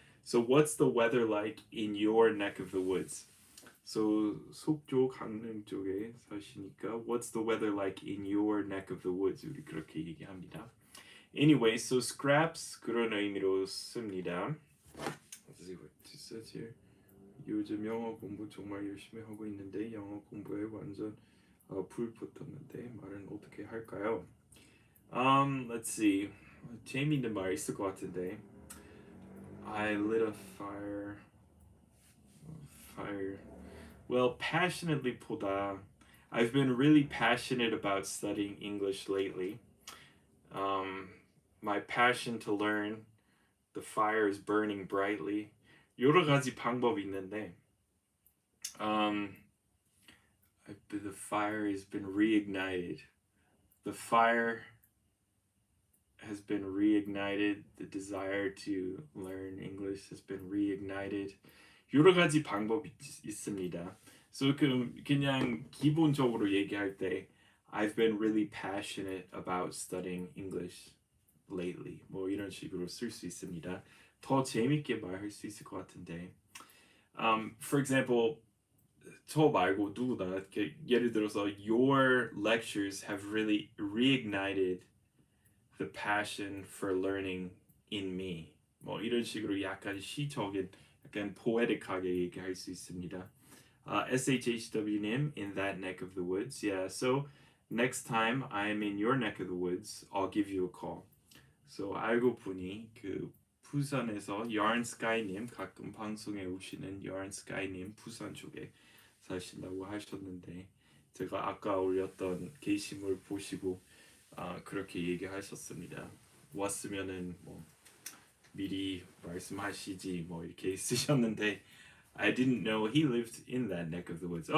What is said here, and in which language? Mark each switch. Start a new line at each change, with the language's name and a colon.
English: So what's the weather like in your neck of the woods? So
Korean: 속초 강릉 쪽에 사시니까
English: what's the weather like in your neck of the woods?
Korean: 우리 그렇게 얘기합니다.
English: Anyway, so scraps
Korean: 그런 의미로 씁니다.
English: Let's see what it says here.
Korean: 요즘 영어 공부 정말 열심히 하고 있는데 영어 공부에 완전 불 붙었는데 말은 어떻게 할까요?
English: Let's see.
Korean: 재미있는 말 있을 것 같은데.
English: I lit a fire. Fire. Well, passionately 보다. I've been really passionate about studying English lately. My passion to learn. The fire is burning brightly.
Korean: 여러 가지 방법이 있는데.
English: The fire has been reignited. The fire has been reignited. The desire to learn English has been reignited.
Korean: 여러 가지 방법이 있습니다.
English: So
Korean: 그냥 기본적으로 얘기할 때
English: I've been really passionate about studying English lately.
Korean: 뭐 이런 식으로 쓸 수 있습니다. 더 재밌게 말할 수 있을 것 같은데.
English: For example,
Korean: 저 말고 누구나 예를 들어서
English: your lectures have really reignited the passion for learning in me.
Korean: 뭐 이런 식으로 약간 시적인, 약간 poetic하게 얘기할 수 있습니다.
English: SHHW님, in that neck of the woods. Yeah, so next time I'm in your neck of the woods, I'll give you a call.
Korean: So 알고 보니 그 부산에서 yarnsky님, 가끔 방송에 오시는 yarnsky님 부산 쪽에 사신다고 하셨는데 제가 아까 올렸던 게시물 보시고 그렇게 얘기하셨습니다. 왔으면은 뭐 미리 말씀하시지 뭐 이렇게 쓰셨는데
English: I didn't know he lived in that neck of the woods.